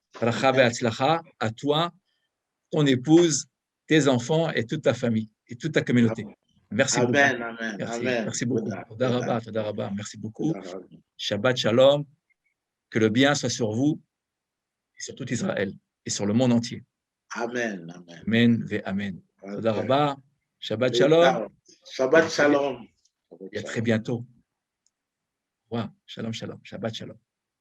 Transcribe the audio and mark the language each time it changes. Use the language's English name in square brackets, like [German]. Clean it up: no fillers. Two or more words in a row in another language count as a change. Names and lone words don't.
[French] À toi, ton épouse, tes enfants et toute ta famille et toute ta communauté. Merci beaucoup. Amen. Merci, Amen. merci beaucoup. [Hebrew] תודה רבה, [French] merci beaucoup. [Hebrew] תודה רבה. שבת שלום. [French] Que le bien soit sur vous et sur tout Israël et sur le monde entier. Amen. [Hebrew] אמן ואמן. תודה רבה. שבת שלום. שבת שלום. [French] Et à très bientôt. [Hebrew] Wow. שלום, שלום. שבת שלום.